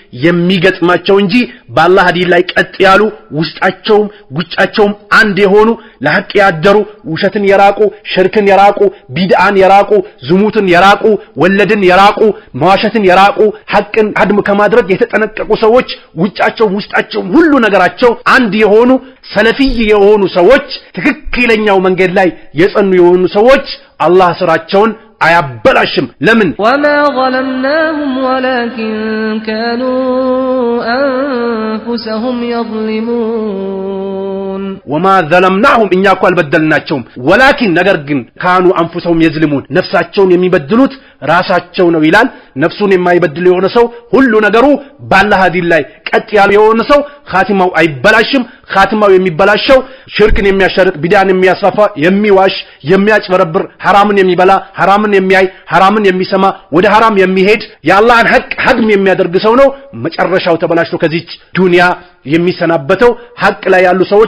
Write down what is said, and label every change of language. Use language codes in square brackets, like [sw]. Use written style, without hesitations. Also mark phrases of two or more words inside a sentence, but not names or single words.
[am] የሚገጥማቸው እንጂ በአላህ ዲን ላይ ቀጥ ያሉ ውስጣቸውም ጉጫቸውም አንድ የሆኑ ለሐቅ ያደሩ ውሸትን የራቁ ሽርክን የራቁ ቢድአን የራቁ ዝሙትን የራቁ ወለድን የራቁ መዋሸትን የራቁ ሐቅን አድም ከማድረግ የተጠነቀቁ ሰዎች ውስጣቸው ሁሉ ነገራቸው አንድ የሆኑ ሰለፊይ የሆኑ ሰዎች ትክክለኛው መንገድ ላይ የጸኑ የሆኑ ሰዎች አላህ ስራቸውን አያበላሽም ለምን [ar] وما ظلمناهم ولكن كانوا أنفسهم يظلمون وما ظلمناهم [am] እኛ እኮ አልበደልናቸውም ولكن ነገር ግን [ar] كانوا أنفسهم يظلمون [am] ነፍሳቸውን የሚበድሉት ራሳቸው ነው ይላል ነፍሱን የማይበድል የሆነ ሰው ሁሉ ነገሩ በአላህ ዲን ላይ ቀጥ ያለ የሆነ ሰው ኻቲማው አይበላሽም ኻቲማው የሚበላሸው ሽርክን የሚያሸርክ ቢድአን የሚያስፋፋ የሚዋሽ የሚያጭበረብር ሐራምን የሚበላ ሐራምን የሚያይ ሐራምን የሚሰማ ወደ ሐራም የሚሄድ የአላህን ሐቅ ሀድም የሚያደርግ ሰው ነው መጨረሻው ተበላሽቶ ከዚህ ዱንያ የሚሰናበተው ሐቅ ላይ ያሉ ሰዎች